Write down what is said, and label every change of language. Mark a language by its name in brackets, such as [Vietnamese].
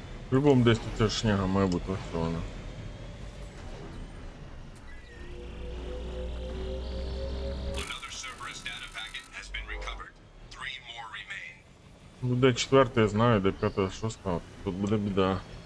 [Ukrainian] По-любому десь тут ця шняга має бути ось вона. [English] Another Cerberus data packet has been recovered. 3 more remain. [Ukrainian] Ну, де четверте я знаю, де п'яте, шосте, тут буде біда.